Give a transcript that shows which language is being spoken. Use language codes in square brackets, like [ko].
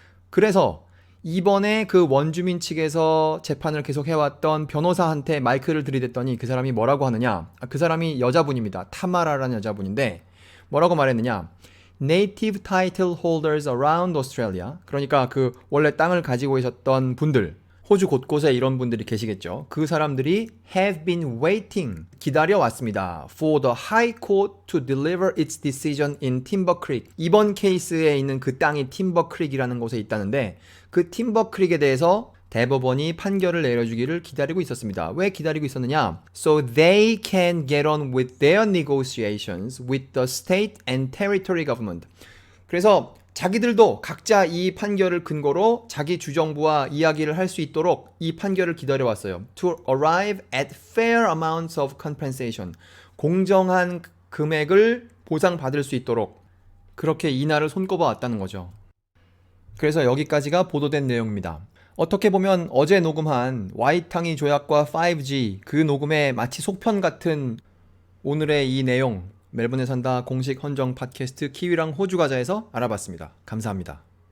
[ko] 그래서 이번에 그 원주민 측에서 재판을 계속 해왔던 변호사한테 마이크를 들이댔더니 그 사람이 뭐라고 하느냐, 그 사람이 여자분입니다. 타마라라는 여자분인데 뭐라고 말했느냐, [en] Native title holders around Australia, [ko] 그러니까 그 원래 땅을 가지고 있었던 분들, 호주 곳곳에 이런 분들이 계시겠죠. 그 사람들이 [en] have been waiting, [ko] 기다려왔습니다. [en] For the High Court to deliver its decision in Timber Creek. [ko] 이번 케이스에 있는 그 땅이 Timber Creek이라는 곳에 있다는데 그 Timber Creek에 대해서 대법원이 판결을 내려주기를 기다리고 있었습니다. 왜 기다리고 있었느냐? [en] So they can get on with their negotiations with the state and territory government. [ko] 그래서 자기들도 각자 이 판결을 근거로 자기 주정부와 이야기를 할 수 있도록 이 판결을 기다려왔어요. [en] To arrive at fair amounts of compensation. [ko] 공정한 금액을 보상받을 수 있도록 그렇게 이날을 손꼽아 왔다는 거죠. 그래서 여기까지가 보도된 내용입니다. 어떻게 보면 어제 녹음한 와이탕이 조약과 5G 그 녹음의 마치 속편 같은 오늘의 이 내용, 멜번에 산다 공식 헌정 팟캐스트 키위랑 호주 과자에서 알아봤습니다. 감사합니다.